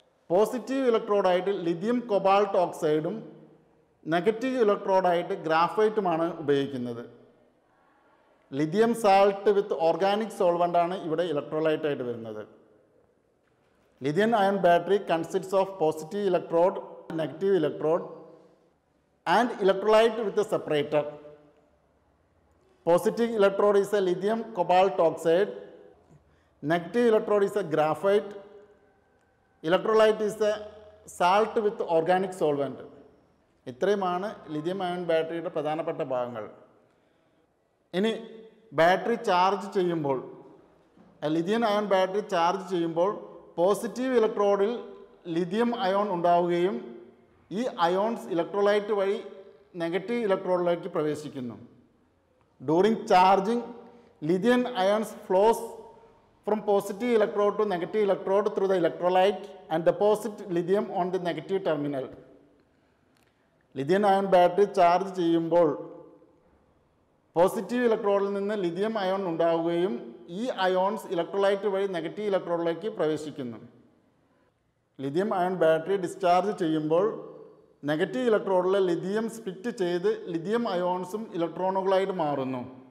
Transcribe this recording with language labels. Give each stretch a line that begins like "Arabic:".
Malayalam: Positive ഇലക്ട്രോഡായിട്ട് lithium cobalt ഓക്സൈഡും negative ഇലക്ട്രോഡായിട്ട് ഗ്രാഫൈറ്റുമാണ് ഉപയോഗിക്കുന്നത്. Lithium salt വിത്ത് organic സോൾവൻ്റാണ് ഇവിടെ ഇലക്ട്രോലൈറ്റായിട്ട് വരുന്നത്.
English: Lithium ion battery consists of positive electrode, negative electrode and electrolyte with a separator. Positive electrode is a lithium cobalt oxide, negative electrode is a graphite, electrolyte is a salt with organic solvent.
Malayalam: ഇത്രയുമാണ് lithium ion ബാറ്ററിയുടെ പ്രധാനപ്പെട്ട ഭാഗങ്ങൾ. ഇനി battery charge ചെയ്യുമ്പോൾ, lithium ion battery charge ചെയ്യുമ്പോൾ positive ഇലക്ട്രോഡിൽ lithium ion ഉണ്ടാവുകയും ഈ ions electrolyte വഴി നെഗറ്റീവ് ഇലക്ട്രോഡിലേക്ക് പ്രവേശിക്കുന്നു.
English: During charging, lithium ions flows from positive electrode to negative electrode through the electrolyte and deposit lithium on the negative terminal.
Malayalam: Lithium ion battery charge ചെയ്യുമ്പോൾ positive ഇലക്ട്രോഡിൽ നിന്ന് lithium ion ഉണ്ടാവുകയും ഈ ions electrolyte വഴി negative ഇലക്ട്രോഡിലേക്ക് പ്രവേശിക്കുന്നു. Lithium ion battery discharge ചെയ്യുമ്പോൾ negative ഇലക്ട്രോഡിലെ lithium split ചെയ്ത് lithium അയോൺസും ഇലക്ട്രോണുകളായിട്ട് മാറുന്നു.